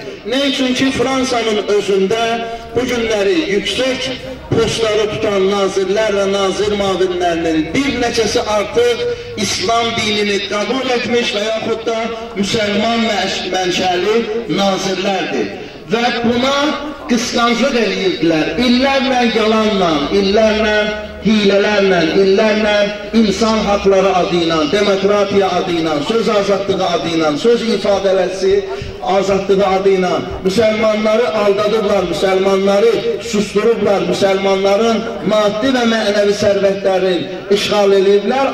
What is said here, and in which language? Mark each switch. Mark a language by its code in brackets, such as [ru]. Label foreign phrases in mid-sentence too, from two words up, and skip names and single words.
[tr] Ne için ki Fransa'nın özünde bu günleri yüksek postları tutan nazirler ve [az] nazir mavinlerinin bir neçesi [tr] artık İslam dinini kabul etmiş ve yaxud da Müslüman menşeli nazirlerdir. [az] Ve buna kıskançlık edirdilər. İllərlə yalanla, illərlə hilələrlə, illərlə insan hakları adıyla, demokratiya adıyla, söz azadlığı adıyla, söz ifadəsi azadlığı adıyla Müslümanları aldadıblar, Müslümanları susturublar, Müslümanların maddi ve mənəvi sərvətlərini işğal edirlər.